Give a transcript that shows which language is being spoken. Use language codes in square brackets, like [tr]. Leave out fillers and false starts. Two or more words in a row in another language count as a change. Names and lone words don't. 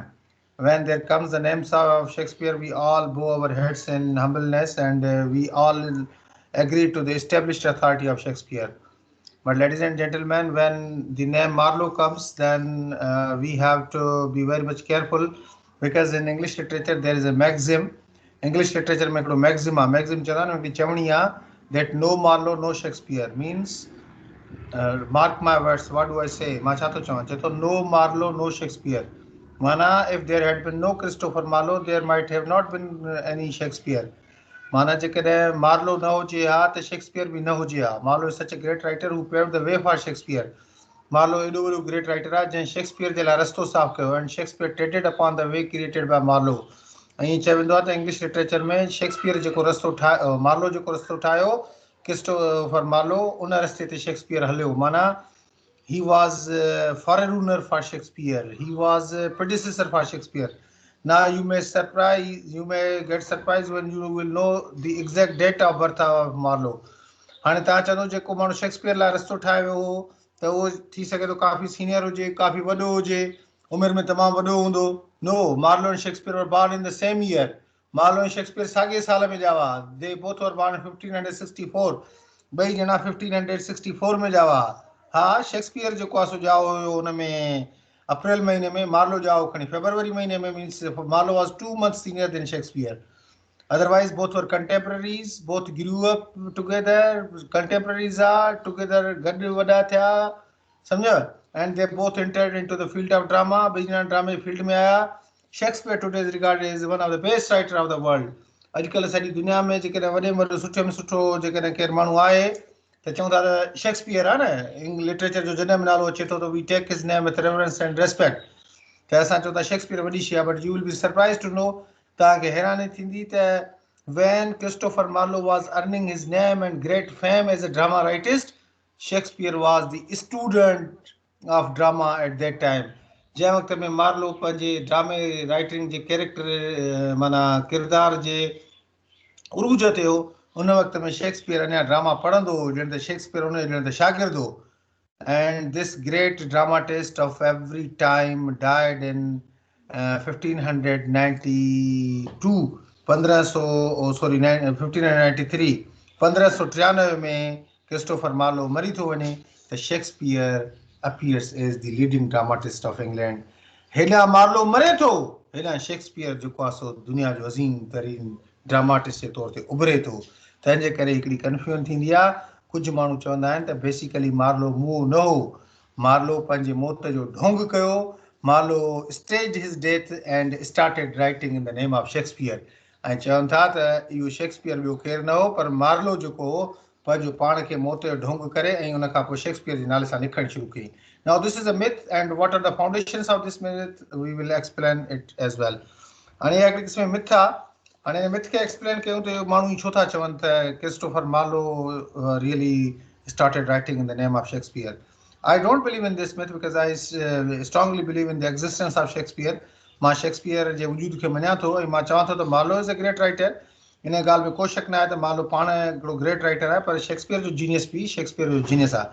[en] When there comes the names of Shakespeare, we all bow our heads in humbleness, and we all agree to the established authority of Shakespeare. But ladies and gentlemen, when the name Marlowe comes, then we have to be very much careful, because in English literature there is a maxim. English literature [sd] में हिकिड़ो maxim चवंदा आहिनि हिकिड़ी चवणी आहे [en] that no Marlowe no Shakespeare means mark my words, what do I say? [sd] मां छा थो चवां, चए थो [en] no Marlowe no Shakespeare. माना if there had been no Christopher Marlowe, there might have not been any Shakespeare. [sd] माना जेकॾहिं मार्लो न हुजे हा त शेक्सपियर बि न हुजे हा. [en] Marlowe is such a great writer who paved the way for Shakespeare. [sd] मार्लो एॾो वॾो [en] great writer [sd] आहे जंहिं शेक्सपियर जे लाइ रस्तो साफ़ कयो, [en] and Shakespeare treaded upon the way created by Marlowe. [sd] ऐं ईअं चयो वेंदो आहे त [en] English literature [sd] में शेक्सपियर जेको रस्तो ठाहियो, मार्लो जेको रस्तो ठाहियो क्रिस्टोफर मार्लो, उन रस्ते ते शेक्सपियर हलियो. [en] माना he was forerunner for Shakespeare. He was a predecessor for Shakespeare. Now you may get surprised when you will know the exact date of birth of Marlowe. [sd] हाणे तव्हां चवंदो जेको माण्हू शेक्सपियर लाइ रस्तो ठाहे वियो हो त उहो थी सघे थो काफ़ी सीनियर हुजे, काफ़ी वॾो हुजे, उमिरि में तमामु वॾो हूंदो. [en] No, Marlowe and Shakespeare were born in the same year. [sd] मार्लो ऐं शेक्सपियर साॻिए साल में ॼा हुआ. [en] they both were born 1564. [sd] ॿई ॼणा 1564 में ॼा हुआ. हा, शेक्सपियर जेको आहे सो ॼाओ हुयो हुन में अप्रैल महीने में, मार्लो ॼाओ खणी फेबरवरी महीने में. [en] means Marlowe was 2 months senior than Shakespeare. Otherwise, both were contemporaries, both grew up together, contemporaries are together, [sd] गॾु वॾा थिया, सम्झो, [en] and they both entered into the field of drama. [sd] ॿई ॼणा ड्रामे फील्ड में आया. [en] Shakespeare today is regarded as one of the best writer of the world. [sd] अॼुकल्ह सॼी दुनिया में जेकॾहिं वॾे में वॾो सुठे में सुठो जेकॾहिं केरु माण्हू आहे त चऊं था त शेक्सपियर आहे न. लिटरेचर जो जॾहिं बि नालो अचे थो त [en] we take his name with reverence and respect. [sd] त असां चऊं था शेक्सपियर वॾी शइ आहे. [en] but you will be surprise to know, [sd] तव्हांखे हैरानी थींदी त [en] when Christopher Marlowe was earning his name and great fame as a drama writist, Shakespeare was the student of drama at that time. [sd] जंहिं वक़्त में मार्लो पंहिंजे ड्रामे राइटिंग जे कैरेक्टर माना किरदार जे उरूज ते हो, उन वक़्त में शेक्सपियर अञा ड्रामा पढ़ंदो हो, ॼण त शेक्सपियर उन ॼण त शागिर्द हो. [en] And this great dramatist of every time died in 1592. 1593 1593 [sd] में क्रिस्टोफर मार्लो मरी थो वञे त शेक्सपियर [en] appears as the leading dramatist of England. [sd] हेॾा मार्लो मरे थो, हेॾा शेक्सपियर जेको आहे सो दुनिया जो अज़ीम तरीन ड्रामाटिस्ट जे तौर ते उभरे थो. तंहिंजे करे हिकिड़ी कंफ्यूजन थींदी आहे. कुझु माण्हू चवंदा आहिनि त बेसिकली मार्लो मुंहुं न हो, मार्लो पंहिंजे मौत जो ढोंग कयो. [en] मार्लो staged his death and started writing in the name of Shakespeare. [sd] ऐं चवनि था त इहो शेक्सपियर ॿियो केरु न हो, पर मार्लो जेको हो पंहिंजो पाण खे मौत जो ढोंग करे ऐं उन खां पोइ शेक्सपियर जे नाले सां लिखणु शुरू कई. [en] Now this is a myth, and what are the foundations of this myth? We will explain it as well. [sd] हाणे इहा हिकिड़ी क़िस्म मिथ आहे. हाणे हिन मिथ खे एक्सप्लेन कयूं त माण्हू छो था चवनि त क्रिस्टोफर मार्लो [en] really started writing in the name of Shakespeare. I don't believe in this myth because I strongly believe in the existence of Shakespeare. [sd] मां शेक्सपियर जे वजूद खे मञा थो ऐं मां चवां थो त [en] Marlowe is a great writer. [sd] इन ॻाल्हि में को शक न आहे त मार्लो पाण हिकिड़ो [en] great writer [sd] आहे, पर शेक्सपियर जो जीनियस बि शेक्सपियर जो जीनियस आहे.